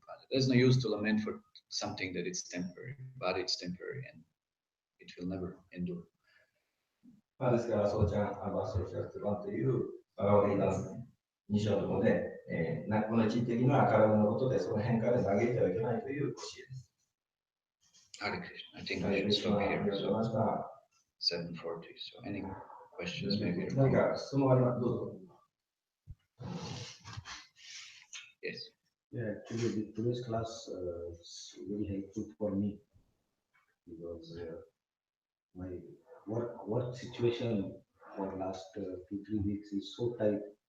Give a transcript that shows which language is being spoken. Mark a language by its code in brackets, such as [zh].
[en] There's no use to lament for something that is temporary, but it's temporary and it will never endure. [ja] ですから、ソーチャン、ソーチャンというバガバリーダン2章のところで、この一時的な体のことでその変化で嘆いてはいけないという教えです。 [en] Hare Krishna. I think we should stop here. So 7:40. So any questions maybe? [ja] 何か質問あります？どうぞ。 [en] Yes. Yeah, actually, today's class is very helpful for me because my work situation for last 2-3 weeks is so tight.